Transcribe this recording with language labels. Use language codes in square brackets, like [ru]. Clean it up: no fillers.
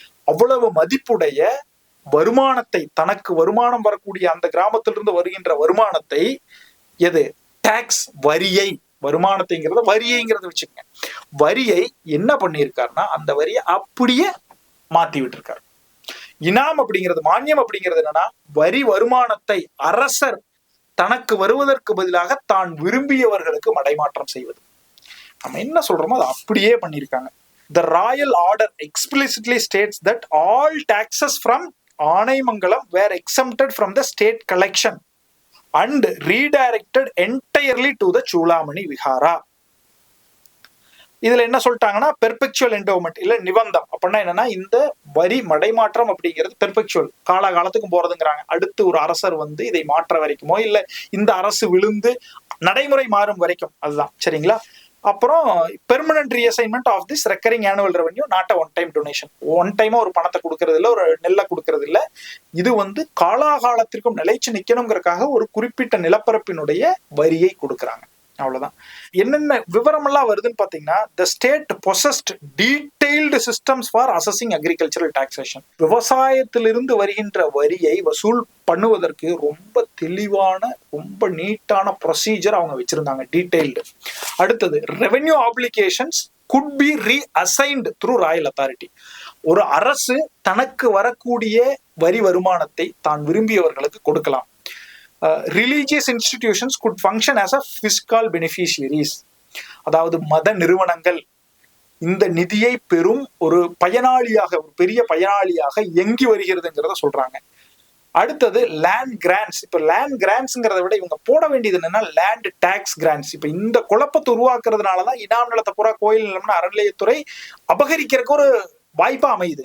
[ta] அவ்வளவு மதிப்புடைய வருமானத்தை, தனக்கு வருமானம் வரக்கூடிய அந்த கிராமத்திலிருந்து வருகின்ற வருமானத்தை, எது டாக்ஸ் வரியை, வருமானத்தைங்கிறத வரியைங்கிறத வச்சுக்கோங்க, வரியை என்ன பண்ணியிருக்காருன்னா அந்த வரியை அப்படியே மாத்தி விட்டுருக்காரு. இனாம் அப்படிங்கிறது, மானியம் அப்படிங்கிறது என்னன்னா வரி வருமானத்தை அரசர் தனக்கு வருவதற்கு பதிலாக தான் விரும்பியவர்களுக்கு மடைமாற்றம் செய்வது. நம்ம என்ன சொல்றோமோ அதை அப்படியே பண்ணியிருக்காங்க. [en] The royal order explicitly states that all taxes from Aanaimangalam were exempted from the state collection and redirected entirely to the Chulamani Vihara. [ta] இதுல என்ன சொல்லிட்டாங்கன்னா [en] perpetual endowment [ta] இல்ல நிபந்தம். அப்படின்னா என்னன்னா இந்த வரி மடைமாற்றம் அப்படிங்கிறது பெர்பெக்சுவல், காலகாலத்துக்கும் போறதுங்கிறாங்க. அடுத்து ஒரு அரசர் இதை மாற்ற வரைக்குமோ இல்ல இந்த அரசு விழுந்து நடைமுறை மாறும் வரைக்கும், அதுதான் சரிங்களா. [en] அப்புறம் permanent reassignment of this recurring annual revenue, not one time donation. [ta] One டைமா ஒரு பணத்தை கொடுக்கறது இல்லை, ஒரு நெல்லை கொடுக்கறது இல்லை. இது காலாகாலத்திற்கும் நிலைச்சு நிக்கணுங்கிறதுக்காக ஒரு குறிப்பிட்ட நிலப்பரப்பினுடைய வரியை கொடுக்குறாங்க. அவ்வளவுதான். என்னென்ன விவரம் எல்லாம் வருதுன்னு பாத்தீங்கன்னா, [en] the state possessed detailed systems for assessing agricultural taxation. [ta] விவசாயத்திலிருந்து வருகின்ற வரியை வசூல் பண்ணுவதற்கு ரொம்ப தெளிவான, ரொம்ப நீட்டான ப்ரொசீஜர் அவங்க வச்சிருந்தாங்க, டீடைல்டு. [en] அடுத்தது, revenue applications could be reassigned through royal authority. [ta] ஒரு அரசு தனக்கு வரக்கூடிய வரி வருமானத்தை தான் விரும்பியவர்களுக்கு கொடுக்கலாம். [en] Religious institutions could function as a fiscal beneficiaries. [ta] அதாவது மத நிறுவனங்கள் இந்த நிதியை பெறும் ஒரு பயனாளியாக, ஒரு பெரிய பயனாளியாக எங்கி வருகிறதுங்கிறத சொல்றாங்க. அடுத்தது லேண்ட் கிராண்ட்ஸ். இப்ப லேண்ட் கிராண்ட்ஸ்ங்கிறத விட இவங்க போட வேண்டியது என்னன்னா லேண்ட் டாக்ஸ் கிராண்ட்ஸ். இப்ப இந்த குழப்பத்தை உருவாக்குறதுனாலதான் இனாம் நிலத்தை பூரா கோயில் நிலம்னு அறநிலையத்துறை அபகரிக்கிறதுக்கு ஒரு வாய்ப்பா அமையுது.